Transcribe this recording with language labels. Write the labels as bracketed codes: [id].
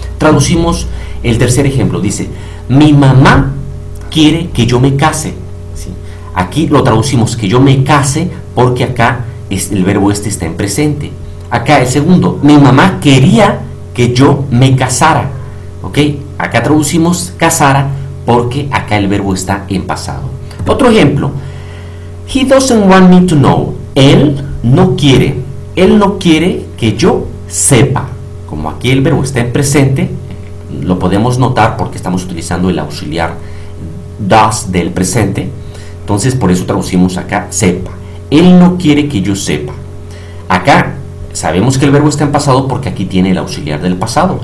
[es] Traducimos el tercer ejemplo. Dice, mi mamá quiere que yo me case, ¿sí? Aquí lo traducimos que yo me case porque acá el verbo este está en presente. Acá el segundo, mi mamá quería que yo me casara, ¿ok? Acá traducimos casara porque acá el verbo está en pasado. Otro ejemplo, [en] he doesn't want me to know. [es] Él no quiere que yo sepa. Como aquí el verbo está en presente, lo podemos notar porque estamos utilizando el auxiliar does del presente. Entonces por eso traducimos acá sepa. Él no quiere que yo sepa. Acá sabemos que el verbo está en pasado porque aquí tiene el auxiliar del pasado.